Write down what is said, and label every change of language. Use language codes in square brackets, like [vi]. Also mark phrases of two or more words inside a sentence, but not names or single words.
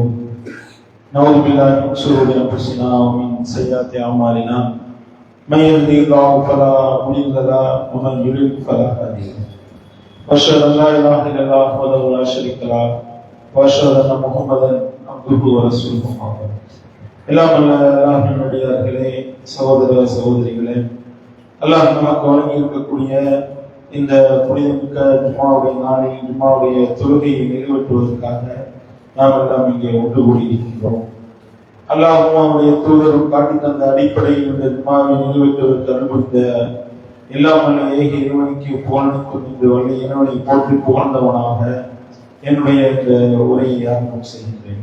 [ar] نعوذ بالله من شرور أنفسنا ومن سيئات أعمالنا. من يهده الله فلا مضل له ومن يضلل فلا هادي له. أشهد أن لا إله إلا الله وحده لا شريك له وأشهد أن محمدا عبده ورسوله. [ta] எல்லாம் அல்லாஹ்வின் அடியார்களே, சகோதர சகோதரிகளே, அல்லாஹ் நமக்கு வழங்கி இருக்கக்கூடிய இந்த புனிதமிக்க ஜும்மாவுடைய நாளில் ஜும்மாவுடைய தொழுகையை நிறைவேற்றுவதற்காக நாம் எல்லாம் இங்கே ஒன்று கூடியிருக்கின்றோம். அல்லாஹ்வும் அவருடைய தூதரும் காட்டி தந்த அடிப்படையில் இந்த ஜும்மாவை நிறைவேற்றுவதற்கு அனுமதித்த எல்லாம் வல்ல ஏக இறைவனுக்கு புகழனுக்கும் இந்த வல்ல இறைவனை போற்றி புகழ்ந்தவனாக என்னுடைய இந்த உரையை ஆரம்பம் செய்கின்றேன்.